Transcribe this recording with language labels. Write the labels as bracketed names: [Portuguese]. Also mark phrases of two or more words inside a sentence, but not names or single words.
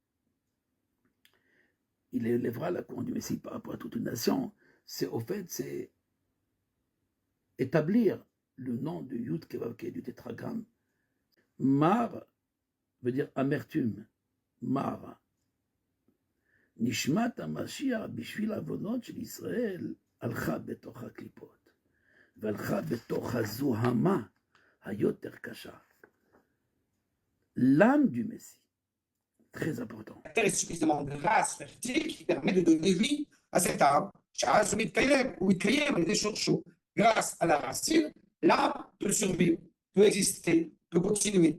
[French] Il élèvera la couronne du Messie par rapport à toute une nation. C'est au fait, c'est établir le nom de [Hebrew] יוד קי ואו קי, [French] du tétragramme. Mar veut dire amertume. Mar. [Hebrew] נשמת המשיח בשביל עוונות של ישראל הלכה בתוך הקליפות. והלכה בתוך הזוהמה היותר קשה. [French] L'âme du Messie. Très important. La terre est suffisamment grasse, fertile, qui permet de donner vie à cet arbre. Grâce à la racine, l'arbre peut survivre, peut exister, peut continuer.